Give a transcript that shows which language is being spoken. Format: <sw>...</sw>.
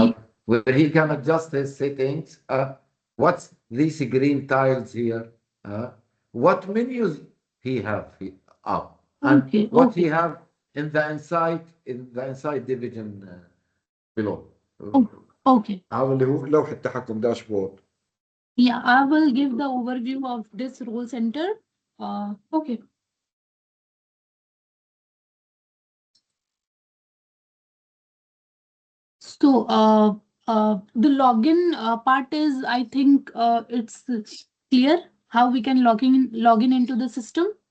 <en>out? Where he can adjust his settings? What's these green tiles here? What menus he have up? And Okay. what he Okay. have in the inside division below. Oh, okay.</en> <ar>هذا اللي هو لوحة تحكم داشبورد.</ar> <en>Yeah, I will give the overview of this role center. Okay. So, the login part is, I think, it's clear how we can log in into the system.</en>